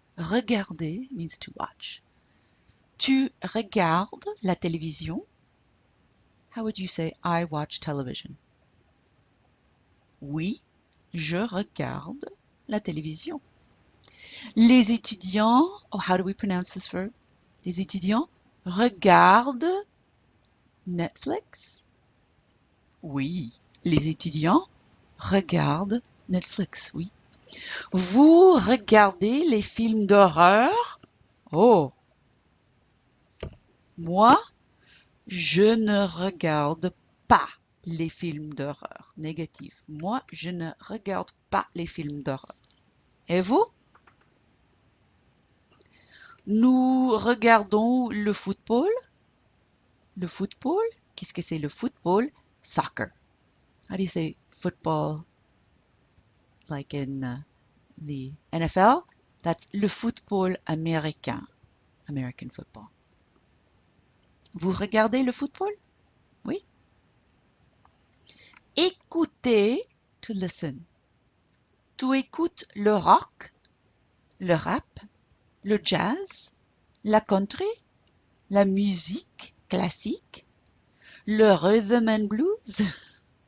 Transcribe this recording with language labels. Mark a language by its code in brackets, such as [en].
[en] Regarder means to watch. [fr] Tu regardes la télévision? [en] How would you say I watch television? [fr] Oui, je regarde la télévision. Les étudiants, [en] oh, how do we pronounce this verb? [fr] Les étudiants regardent Netflix? Oui, les étudiants regardent Netflix, oui. Vous regardez les films d'horreur? Oh, moi, je ne regarde pas les films d'horreur. Négatif. Moi, je ne regarde pas les films d'horreur. Et vous? Nous regardons le football. Le football? Qu'est-ce que c'est le football? [en] Soccer. How do you say football like in the NFL? That's [fr] le football américain. [en] American football. [fr] Vous regardez le football? Oui. Écoutez, [en] to listen. [fr] Tu écoutes le rock, le rap, le jazz, la country, la musique classique, le rhythm and blues.